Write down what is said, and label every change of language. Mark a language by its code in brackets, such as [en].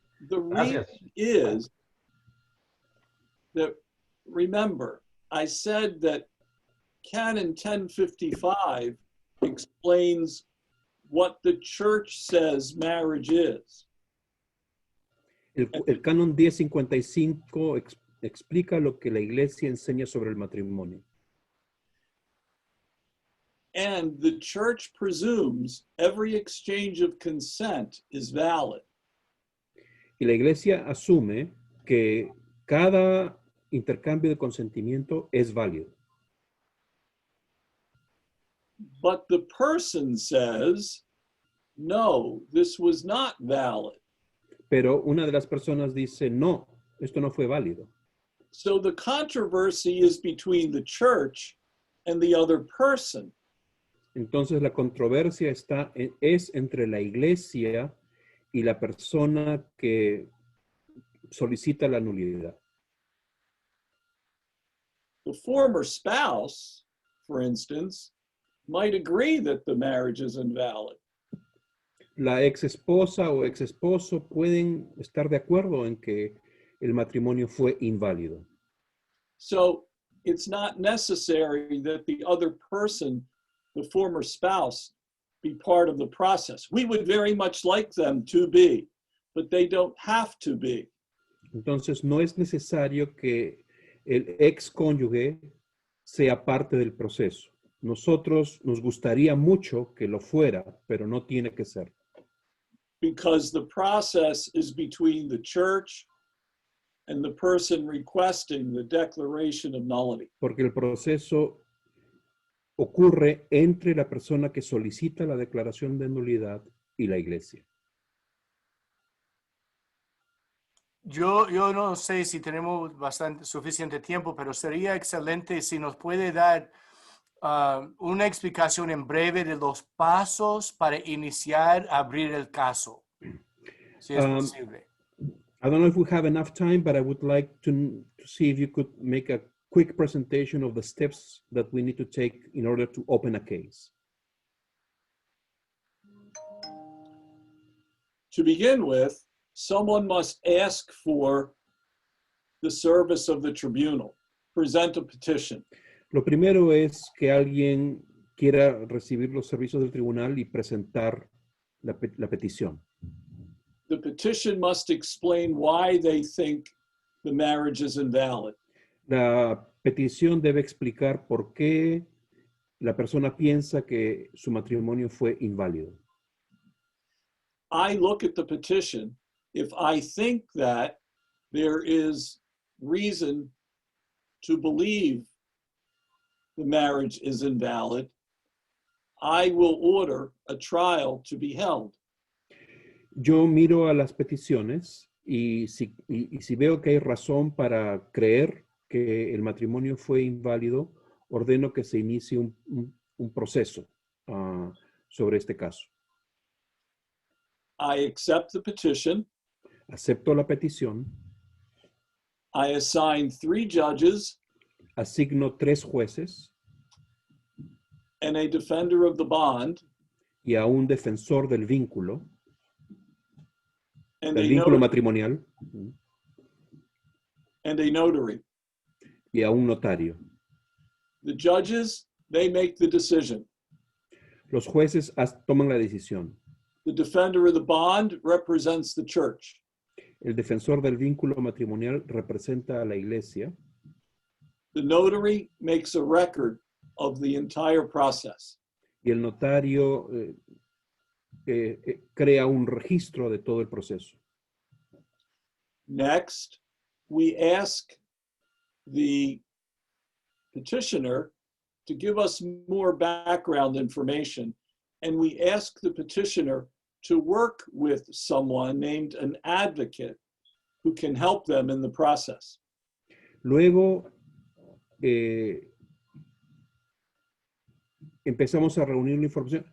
[en] The reason is that, remember, I said that Canon 1055 explains what the church says marriage is. [es] El canon 1055 explica lo que la iglesia enseña sobre el matrimonio. [en] And the church presumes every exchange of consent is valid. [es] Y la iglesia asume que cada intercambio de consentimiento es válido. [en] But the person says, no, this was not valid. [es] Pero una de las personas dice, no, esto no fue válido. [en] So the controversy is between the church and the other person. [es] Entonces la controversia es entre la iglesia y la persona que solicita la nulidad. [en] The former spouse, for instance, might agree that the marriage is invalid. [es] La ex esposa o ex esposo pueden estar de acuerdo en que el matrimonio fue inválido. [en] So it's not necessary that the other person, the former spouse, be part of the process. We would very much like them to be, but they don't have to be. [es] Entonces no es necesario que el ex cónyuge sea parte del proceso. Nosotros nos gustaría mucho que lo fuera, pero no tiene que ser. [en] Because the process is between the church and the person requesting the declaration of nullity. [es] Porque el proceso ocurre entre la persona que solicita la declaración de nulidad y la iglesia. Yo no sé si tenemos suficiente tiempo, pero sería excelente si nos puede dar una explicación en breve de los pasos para iniciar, abrir el caso, si es posible. [en] I don't know if we have enough time, but I would like to see if you could make a quick presentation of the steps that we need to take in order to open a case. To begin with, someone must ask for the service of the tribunal, present a petition. [es] Lo primero es que alguien quiera recibir los servicios del tribunal y presentar la petición. [en] The petition must explain why they think the marriage is invalid. [es] La petición debe explicar por qué la persona piensa que su matrimonio fue inválido. [en] I look at the petition. If I think that there is reason to believe the marriage is invalid, I will order a trial to be held. [es] Yo miro a las peticiones y si veo que hay razón para creer que el matrimonio fue inválido, ordeno que se inicie un proceso sobre este caso. [en] I accept the petition. [es] Acepto la petición. [en] I assign 3 judges [es] Asigno 3 jueces [en] and a defender of the bond [es] y a un defensor del vínculo [en] and a matrimonial notary. [es] Y a un notario. [en] The judges, they make the decision. [es] Los jueces toman la decisión. [en] The defender of the bond represents the church. [es] El defensor del vínculo matrimonial representa a la iglesia. [en] The notary makes a record of the entire process. [es] Y el notario crea un registro de todo el proceso. [en] Next, we ask the petitioner to give us more background information, and we ask the petitioner to work with someone named an advocate who can help them in the process. [es] Luego, empezamos a reunir la información.